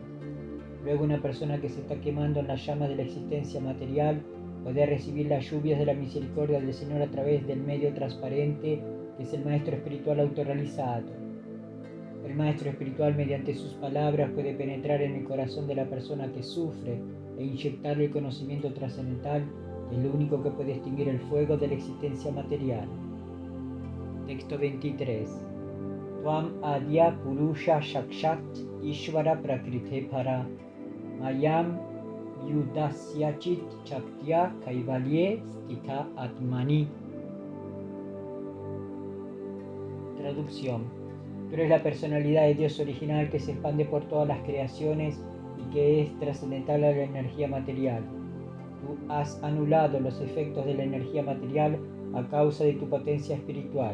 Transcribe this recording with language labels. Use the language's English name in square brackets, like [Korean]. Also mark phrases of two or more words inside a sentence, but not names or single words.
[Spanish] Luego, una persona que se está quemando en la llama de la existencia material puede recibir las lluvias de la misericordia del Señor a través del medio transparente que es el maestro espiritual autorrealizado. El maestro espiritual, mediante sus palabras, puede penetrar en el corazón de la persona que sufre e inyectarle el conocimiento trascendental, que es lo único que puede extinguir el fuego de la existencia material. Texto 23. [Sanskrit] Tvam adya purusha shakshat ishvara prakrite para mayam yudasyachit chaktya kaivalye stita atmani. [Spanish] Traducción. Tú eres la personalidad de Dios original que se expande por todas las creaciones y que es trascendental a la energía material. Tú has anulado los efectos de la energía material a causa de tu potencia espiritual.